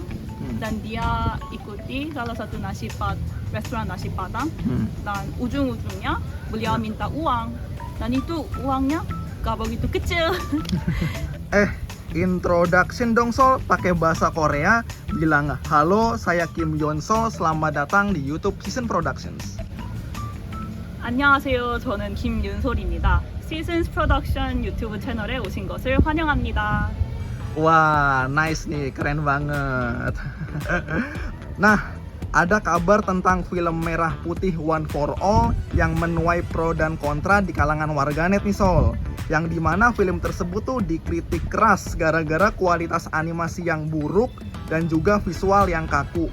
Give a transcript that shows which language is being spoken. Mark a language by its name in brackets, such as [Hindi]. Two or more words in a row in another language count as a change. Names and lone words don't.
[Indonesian] Dan dia ikuti salah satu restoran nasi padang. Dan ujung-ujungnya beliau minta uang, dan itu uangnya gak begitu kecil. Introduction dong Sol pakai bahasa Korea. Bilang, halo saya Kim Yun-sol, selamat datang di YouTube Season Productions. [Korean] 안녕하세요, 저는 김윤솔입니다. Seasons Production 유튜브 채널에 오신 것을 환영합니다. [Indonesian] Wah, nice nih, keren banget. Nah, ada kabar tentang film Merah Putih One for All yang menuai pro dan kontra di kalangan warganet nih Sol. Yang dimana film tersebut tuh dikritik keras gara-gara kualitas animasi yang buruk dan juga visual yang kaku.